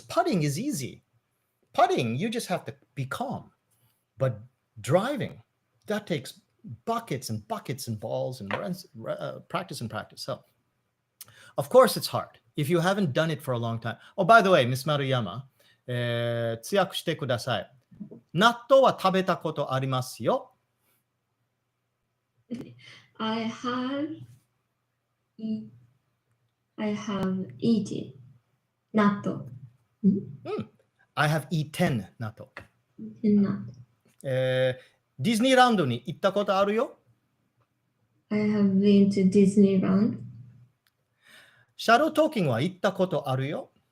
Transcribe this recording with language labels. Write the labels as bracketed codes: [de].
[en] Putting is easy. Putting, you just have to be calm. But driving, that takes buckets and buckets and balls and practice and practice. So, of course, it's hard if you haven't done it for a long time. Oh, by the way, Miss Maruyama, [ja] 通訳してください。納豆は食べたことありますよ。 [en] I have eaten natto. I have eaten 納豆。 Natto. [ja] ディズニーランドに行ったことあるよ。 [en] I have been to Disneyland. [ja] シャドートーキングは行ったことあるよ。